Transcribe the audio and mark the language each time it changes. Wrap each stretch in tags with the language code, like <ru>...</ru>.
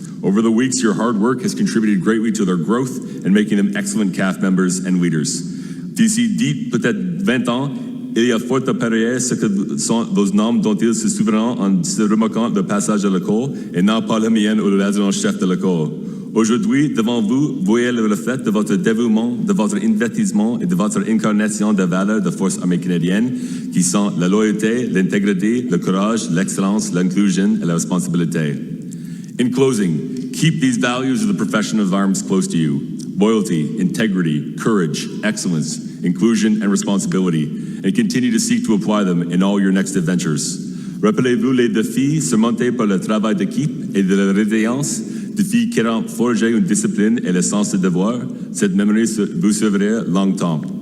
<en>Over the weeks, your hard work has contributed greatly to their growth and making them excellent CAF members and leaders.</en> <fr>D'ici 10, peut-être 20 ans, il y a fort à parier ce que sont vos noms dont ils se souviendront en se remarquant le passage à l'école et non pas le mien ou le l'adjudant-chef de l'école. Aujourd'hui, devant vous, voyez le reflet de votre dévouement, de votre investissement et de votre incarnation des valeurs de Force Armée canadienne qui sont la loyauté, l'intégrité, le courage, l'excellence, l'inclusion et la responsabilité.</fr> <en>In closing, keep these values of the profession of arms close to you. Loyalty, integrity, courage, excellence, inclusion, and responsibility, and continue to seek to apply them in all your next adventures.</en> <fr>Rappelez-vous les défis surmontés par le travail d'équipe et de la résilience, défis qui ont forgé une discipline et le sens de devoir. Cette mémoire vous servira longtemps.</fr>